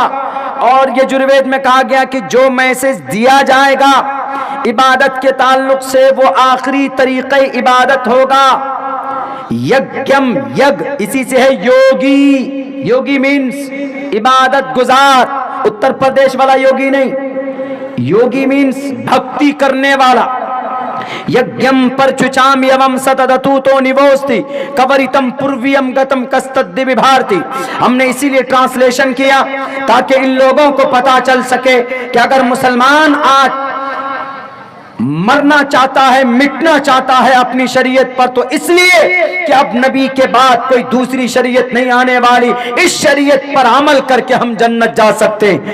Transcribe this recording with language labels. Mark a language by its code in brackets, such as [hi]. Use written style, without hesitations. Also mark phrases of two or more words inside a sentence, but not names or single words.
[ur] اور یہ یجروید میں کہا گیا کہ جو میسج دیا جائے گا عبادت کے تعلق سے وہ آخری طریقہ عبادت ہوگا۔ یگم، یگ اسی سے ہے یوگی، یوگی مینس عبادت گزار، اتر پردیش والا یوگی نہیں، یوگی مینس بھکتی کرنے والا۔ [sa] यज्ञं प्रच्छाम यं स्तद्तुतु नोवस्ति कुरितं पूर्वं गतं कस्तद् बिभर्ति. [ur] ہم نے اسی لیے ٹرانسلیشن کیا تاکہ ان لوگوں کو پتا چل سکے کہ اگر مسلمان آج مرنا چاہتا ہے, مٹنا چاہتا ہے اپنی شریعت پر, تو اس لیے کہ اب نبی کے بعد کوئی دوسری شریعت نہیں آنے والی, اس شریعت پر عمل کر کے ہم جنت جا سکتے ہیں.